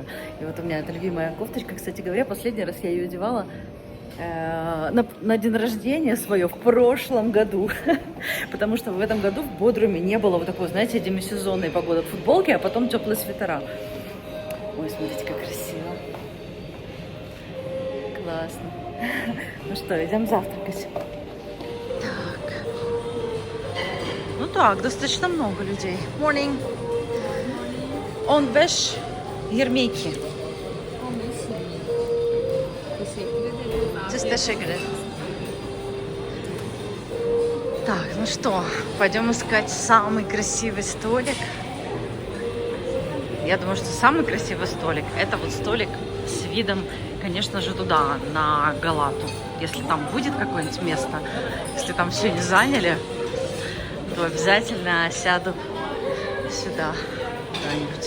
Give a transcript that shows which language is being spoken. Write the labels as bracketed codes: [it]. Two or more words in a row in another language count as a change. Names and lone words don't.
[ru] И вот у меня эта любимая кофточка, кстати говоря, последний раз я ее одевала на день рождения свое в прошлом году, потому что в этом году в Бодруме не было вот такой, знаете, демисезонной погоды, футболки, а потом теплые свитера. Ой, смотрите, как красиво. Классно. Ну что, идем завтракать. Так. Ну так, достаточно много людей. [tr] Morning. On beş yirmi. Teşekkür ederim. [ru] Так, ну что, пойдем искать самый красивый столик. Я думаю, что самый красивый столик — это вот столик с видом, конечно же, туда, на Галату. Если там будет какое-нибудь место, если там все не заняли, то обязательно сяду сюда куда-нибудь.